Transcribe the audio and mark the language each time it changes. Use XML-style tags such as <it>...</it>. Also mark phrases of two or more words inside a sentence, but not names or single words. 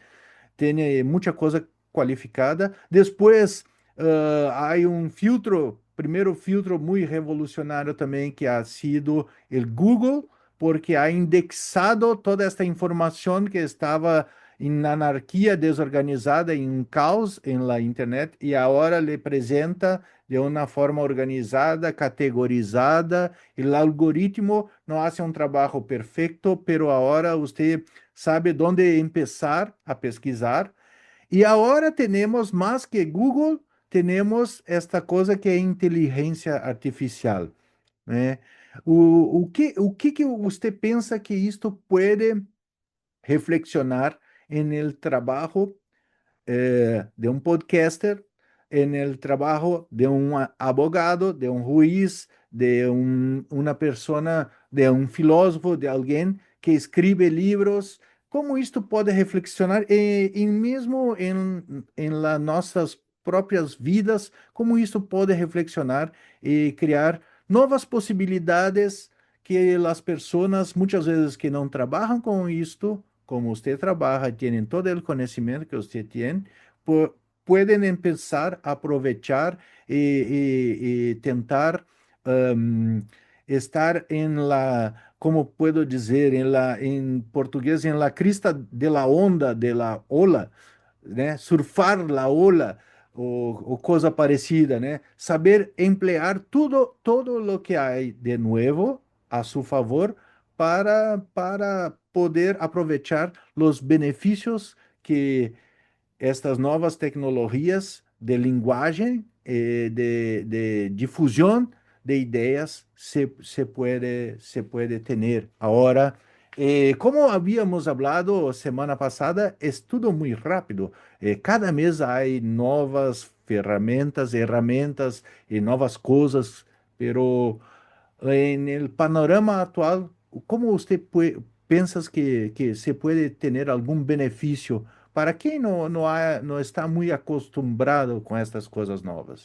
<es>Tiene mucha cosa cualificada. Después, hay un filtro, primero filtro muy revolucionario también que ha sido el Google, porque ha indexado toda esta información que estaba en anarquía, desorganizada, en un caos en la Internet, y ahora le presenta de una forma organizada, categorizada. El algoritmo no hace un trabajo perfecto, pero ahora usted sabe dónde empezar a pesquisar. Y ahora tenemos más que Google, tenemos esta cosa que es inteligencia artificial, né?</es> <pt>O que que você pensa que isto pode reflexionar</pt> <es>en el trabajo de un podcaster, en el trabajo de un abogado, de un juez, de una persona, de un filósofo, de alguien que escribe libros?</es> <pt>Como isto pode reflexionar e mesmo em las nossas próprias vidas, como isto pode reflexionar e criar novas possibilidades que as pessoas, muitas vezes, que não trabalham com isto,</pt> <es>como usted trabaja, tienen todo el conocimiento que usted tiene, pu- pueden empezar a aprovechar y</es> <pt>tentar um,</pt> <es>estar en la, como puedo decir, en portugués, en la crista de la onda, de la ola, né? Surfar la ola o cosa parecida, né? Saber emplear todo lo que hay de nuevo a su favor para poder aprovechar los beneficios que estas</es> <pt>novas tecnologias de linguagem, de difusão de ideias</pt> <es>se puede tener ahora. Como habíamos hablado semana pasada, es todo muy rápido. Cada mes hay novas herramientas y novas cosas, pero en el panorama actual, ¿cómo usted piensa que se puede tener algún beneficio para quem no está muy acostumbrado con estas cosas novas?</es>